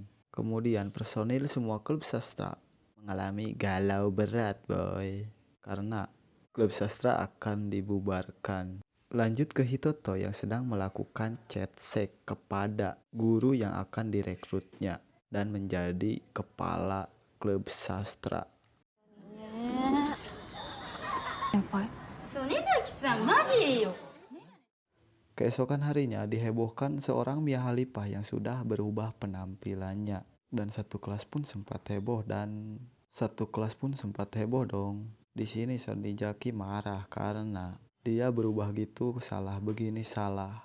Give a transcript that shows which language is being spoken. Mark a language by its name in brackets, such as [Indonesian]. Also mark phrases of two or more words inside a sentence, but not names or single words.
[Indonesian] Kemudian personil semua klub sastra mengalami galau berat boy. Karena klub sastra akan dibubarkan. Lanjut ke Hitoto yang sedang melakukan chat sek kepada guru yang akan direkrutnya dan menjadi kepala klub sastra. [Japanese] 先輩。曽根崎さんマジよ。 [Indonesian] Keesokan harinya dihebohkan seorang Mia Khalifah yang sudah berubah penampilannya dan satu kelas pun sempat heboh dong. Di sini Sonjaki marah karena dia berubah gitu salah begini salah.